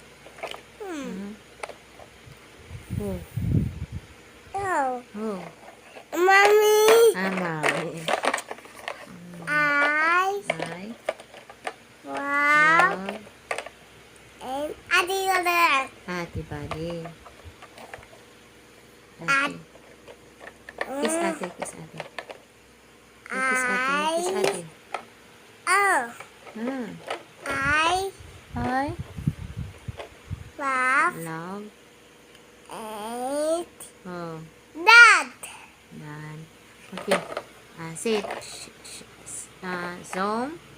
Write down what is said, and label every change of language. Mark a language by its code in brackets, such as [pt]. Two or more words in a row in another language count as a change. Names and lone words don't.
[en] Who? Oh. Who? Mommy. Mommy. I I love. love And Adi. Ate Buddy. Ate. Kiss ate. Kiss ate. Kiss ate. Oh. I I love. love. And Oh. Dad. Yan. Okay. Say it. Zombie.